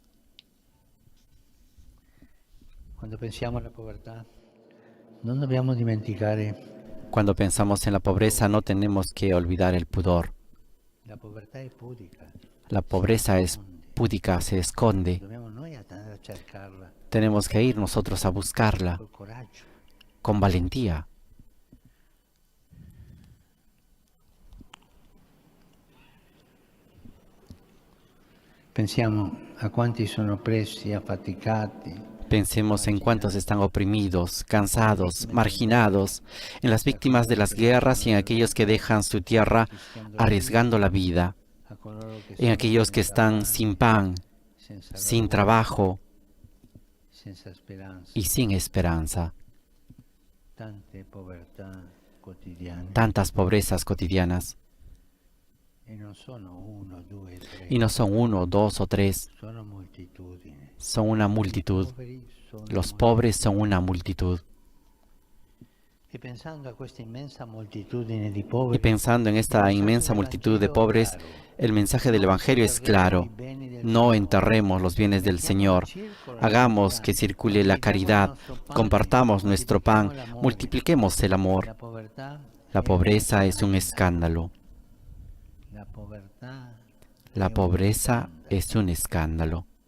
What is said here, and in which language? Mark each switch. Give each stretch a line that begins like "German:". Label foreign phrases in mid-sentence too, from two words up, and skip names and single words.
Spanish: Cuando pensamos en la pobreza, no tenemos que olvidar el pudor. La pobreza es púdica, se esconde. Tenemos que ir nosotros a buscarla
Italian: col coraggio.
Spanish: con valentía.
Italian: Pensiamo a quanti sono oppressi, affaticati,
Spanish: Pensemos en cuántos están oprimidos, cansados, marginados, en las víctimas de las guerras y en aquellos que dejan su tierra arriesgando la vida,
Italian: a coloro che
Spanish: en
Italian: sono
Spanish: aquellos que están sin pan,
Italian: senza
Spanish: sin
Italian: lavoro,
Spanish: trabajo
Italian: senza speranza,
Spanish: y sin esperanza.
Italian: tante povertà quotidiane.
Spanish: Tantas pobrezas cotidianas.
Italian: E non sono uno, due, tre,
Spanish: Y no son uno, dos o tres,
Italian: sono moltitudini.
Spanish: son una multitud.
Italian: Poveri sono
Spanish: Los pobres son una multitud.
Italian: E pensando a questa immensa moltitudine di
Spanish: Y
Italian: poveri,
Spanish: pensando en esta inmensa multitud de pobres, el mensaje del Evangelio es claro. No enterremos los bienes del Señor. Hagamos que circule la caridad. Compartamos nuestro pan. Multipliquemos el amor. La pobreza es un escándalo. La pobreza es un escándalo.